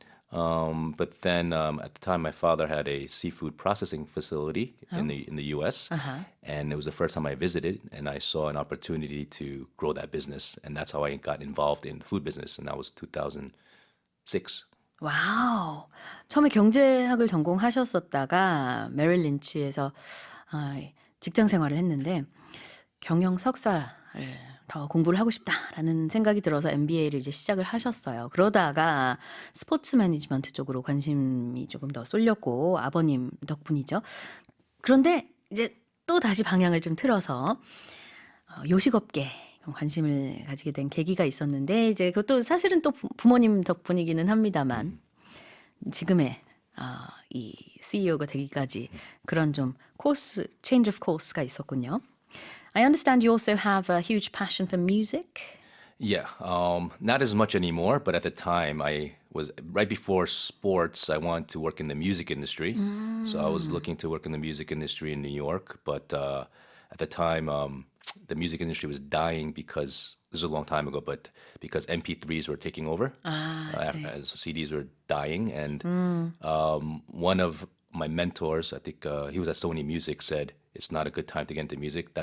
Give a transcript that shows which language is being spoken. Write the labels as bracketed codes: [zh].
[en] But then at the time, my father had a seafood processing facility in the U.S. And it was the first time I visited, and I saw an opportunity to grow that business, and that's how I got involved in the food business, and that was 2006. [ko] 와우. 처음에 경제학을 전공하셨었다가 메릴 린치에서 직장 생활을 했는데 경영 석사를 더 공부를 하고 싶다라는 생각이 들어서 MBA를 이제 시작을 하셨어요. 그러다가 스포츠 매니지먼트 쪽으로 관심이 조금 더 쏠렸고 아버님 덕분이죠. 그런데 이제 또 다시 방향을 좀 틀어서 요식업계 관심을 가지게 된 계기가 있었는데 이제 그것도 사실은 또 부모님 덕분이기는 합니다만 지금의 이 CEO가 되기까지 그런 좀 코스, [en] change of course [ko] 가 있었군요. [en] I understand you also have a huge passion for music. Yeah, not as much anymore, but at the time, I was right before sports. I wanted to work in the music industry, so I was looking to work in the music industry in New York. But at the time, the music industry was dying because this is a long time ago, but because MP3s were taking over, as CDs were dying, and one of my mentors, I think he was at Sony Music, said it's not a good time to get into music.